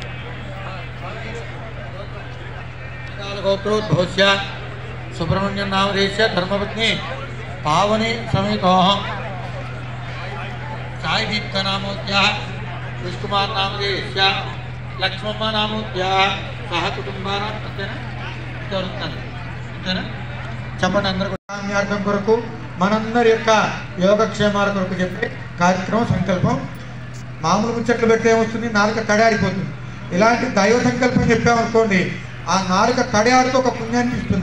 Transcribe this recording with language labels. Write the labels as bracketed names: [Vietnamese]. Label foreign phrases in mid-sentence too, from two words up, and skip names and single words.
[Sanskrit] गोत्रोद्भवस्य सुब्रह्मण्यं नामदेश धर्मपत्नी पावनी समेतो साई दीप्त नामोद्या विष्णुकुमार नामदेश लक्ष्मम्मा नामोद्या सह कुटुंबानां [Telugu] అంతేనా చెప్పండి. అందరూ కూడా కొరకు మనందరి యొక్క యోగక్షేమాల కొరకు చెప్పే కార్యక్రమం సంకల్పం. మామూలు ముచ్చట్లు పెడితే ఏమొస్తుంది? నాలుక తడారిపోతుంది. ఇలాంటి దైవ సంకల్పం చెప్పామనుకోండి, ఆ నాలుక తడియారుతో ఒక పుణ్యాన్ని ఇస్తుంది.